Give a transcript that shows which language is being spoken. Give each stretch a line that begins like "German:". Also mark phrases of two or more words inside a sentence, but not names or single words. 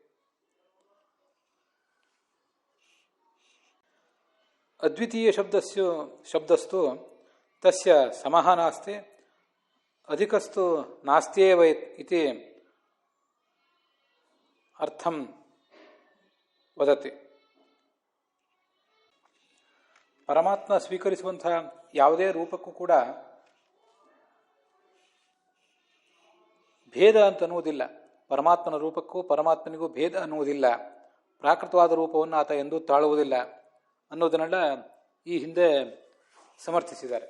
Sanskrit: ಅದ್ವಿತೀಯ ಶಬ್ದಸ್ತು ತಸ್ಯ ಸಮಃ ನಾಸ್ತಿ ಅಧಿಕಸ್ತು ನಾಸ್ತ್ಯೇವ ಇತಿ ಅರ್ಥಂ ವದತಿ.
Kannada: ಪರಮಾತ್ಮ ಸ್ವೀಕರಿಸುವಂತಹ ಯಾವುದೇ ರೂಪಕ್ಕೂ ಕೂಡ ಭೇದ ಅಂತ ಅನ್ನುವುದಿಲ್ಲ. ಪರಮಾತ್ಮನ ರೂಪಕ್ಕೂ ಪರಮಾತ್ಮನಿಗೂ ಭೇದ ಅನ್ನುವುದಿಲ್ಲ. ಪ್ರಾಕೃತವಾದ ರೂಪವನ್ನು ಆತ ಎಂದೂ ತಾಳುವುದಿಲ್ಲ ಅನ್ನೋದನ್ನೆಲ್ಲ ಈ ಹಿಂದೆ ಸಮರ್ಥಿಸಿದ್ದಾರೆ.